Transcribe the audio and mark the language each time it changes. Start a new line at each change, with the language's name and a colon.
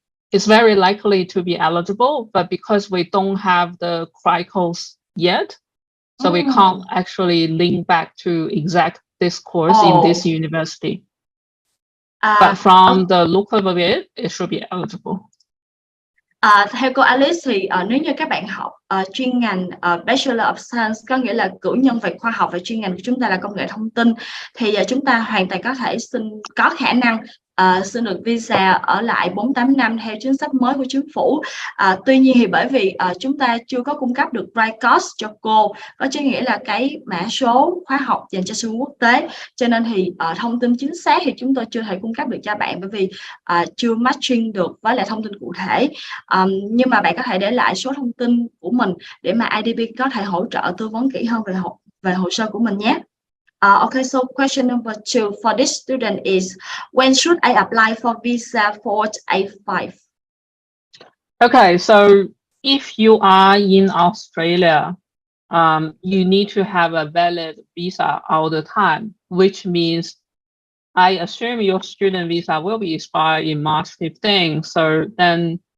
English: It's very likely to be eligible, but because we don't have the criteria yet, so we can't actually link back to exact this course in this university. But from the look of it, it should be eligible.
Vietnamese: Theo cô Alice thì nếu như các bạn học chuyên ngành Bachelor of Science, có nghĩa là cử nhân về khoa học, và chuyên ngành của chúng ta là công nghệ thông tin, thì chúng ta hoàn toàn có thể có khả năng xin được visa ở lại 48 năm theo chính sách mới của chính phủ. Tuy nhiên thì bởi vì chúng ta chưa có cung cấp được right course cho cô, có nghĩa là cái mã số khóa học dành cho sinh viên quốc tế, cho nên thì thông tin chính xác thì chúng tôi chưa thể cung cấp được cho bạn, bởi vì chưa matching được với lại thông tin cụ thể. Nhưng mà bạn có thể để lại số thông tin của mình để mà IDP có thể hỗ trợ tư vấn kỹ hơn về hồ sơ của mình nhé.
English: Okay, so question number 2 for this student is, when should I apply for visa 485? Okay, so if you are in Australia, you need to have a valid visa all the time, which means I assume your student visa will be expired in March 15. So then